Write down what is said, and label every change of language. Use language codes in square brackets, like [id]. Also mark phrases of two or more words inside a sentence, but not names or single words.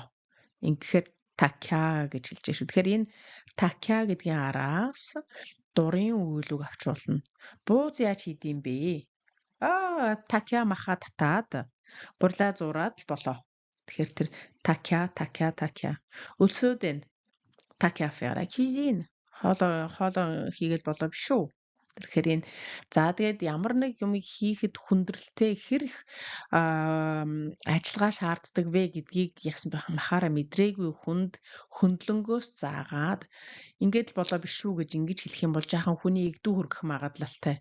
[mn] Ингэхээр такя гэж хэлж шүү. Тэгэхээр энэ такя гэдгийн араас дурын өгүүлбэг авч болно. Бууз яаж хийдэм бэ? Такя маха татаад гурлаа зураад л болоо. Тэгэхээр тэр такя. Өлсөөд энэ такя [fr] faire la cuisine. [mn] Хоолоо хийгээл болоо биш үү? Тэгэхээр энэ за тэгээд ямар нэг юм хийхэд хүндрэлтэй хэрэг ажиллагаа шаарддаг вэ гэдгийг ясан махаараа мэдрээгүй хөндлөнгөөс заагаад ингээд л болоо биш үү гэж ингэж хэлэх юм бол жаахан хүний игдүү хүргэх магадлалтай.